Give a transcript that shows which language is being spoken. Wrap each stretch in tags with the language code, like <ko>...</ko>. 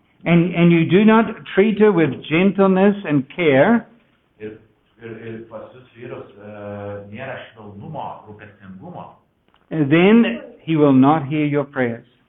<en>and you do not treat her with gentleness and care,</en> <lt>ir pas jūs vyrus nėra švelnumo, rūpestingumo,</lt> <en>then he will not hear your prayers.</en>